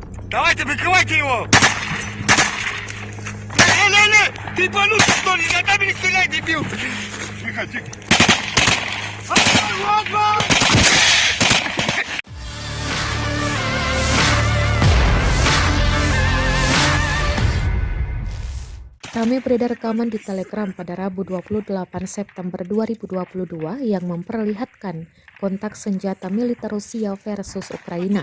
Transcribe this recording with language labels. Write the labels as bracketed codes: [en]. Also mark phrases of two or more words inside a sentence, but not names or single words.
[ru] Давайте прикрывайте его! Ты ебанутый, что ли? На камень стреляй, дебил! Тихо, тихо. [id] Ramai beredar rekaman di Telegram pada Rabu 28 September 2022 yang memperlihatkan kontak senjata militer Rusia versus Ukraina.